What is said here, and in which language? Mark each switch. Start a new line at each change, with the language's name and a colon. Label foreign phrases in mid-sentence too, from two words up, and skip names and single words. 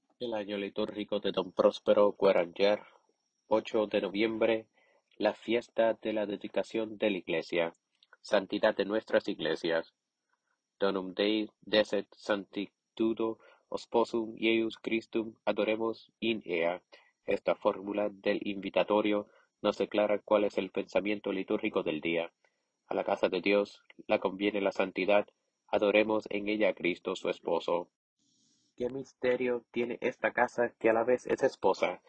Spanish: El año litúrgico de Don Próspero Guaranger, 8 de noviembre, la fiesta de la dedicación de la Iglesia, santidad de nuestras iglesias.
Latin: Donum Dei desit sanctitudo Sposum Eius Christum adoremos in ea.
Spanish: Esta fórmula del invitatorio nos declara cuál es el pensamiento litúrgico del día. A la casa de Dios la conviene la santidad, adoremos en ella a Cristo su esposo. ¿Qué misterio tiene esta casa que a la vez es esposa?